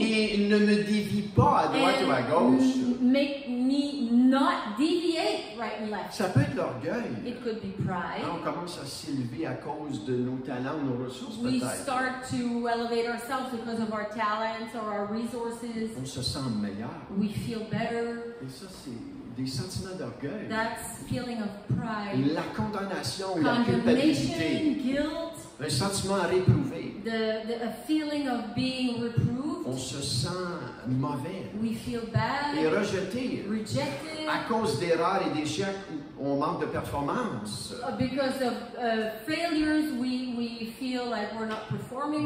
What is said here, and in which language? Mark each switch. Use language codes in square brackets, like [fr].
[fr] et ne me dévie pas à droite ou à gauche. [en] and make me not deviate right and left. [fr] Ça peut être l'orgueil. [en] It could be pride. [fr] On commence à s'élever à cause de nos talents, nos ressources [en] We [fr] peut-être. [en] start to elevate ourselves because of our talents or our resources. [fr] On se sent meilleur. [en] We feel better. [fr] Et ça, c'est des sentiments d'orgueil. [en] That's feeling of pride. [fr] La condamnation ou la culpabilité. [en] Condemnation, guilt, [fr] Un sentiment réprouvé. [en] a feeling of being reproved. [fr] On se sent mauvais [en] We feel [fr] et [en] bad, [fr] rejeté. [en] rejected, [fr] À cause d'erreurs et d'échecs, on manque de performance. [en] because of failures. We feel like we're not performing